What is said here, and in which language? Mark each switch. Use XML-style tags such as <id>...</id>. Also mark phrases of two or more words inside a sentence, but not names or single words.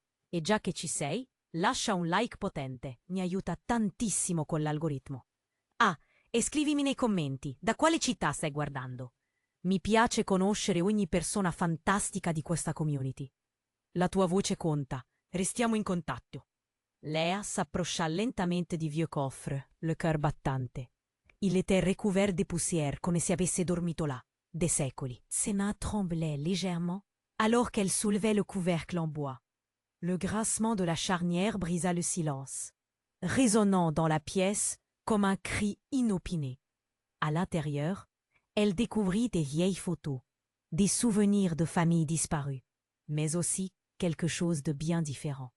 <it>E già che ci sei, lascia un like potente, mi aiuta tantissimo con l'algoritmo. Ah, e scrivimi nei commenti da quale città stai guardando. Mi piace conoscere ogni persona fantastica di questa community. La tua voce conta, restiamo in contatto.</it> <fr>Léa s'approcha lentamente du vieux coffre, le cœur battante. Il était recouvert de poussière comme si</fr> <it>avesse dormito</it> <fr>là, des siècles. Ses mains tremblaient légèrement alors qu'elle soulevait le couvercle en bois. Le grincement de la charnière brisa le silence, résonnant dans la pièce comme un cri inopiné. À l'intérieur, elle découvrit des vieilles photos, des souvenirs de familles disparues, mais aussi quelque chose de bien différent.</fr>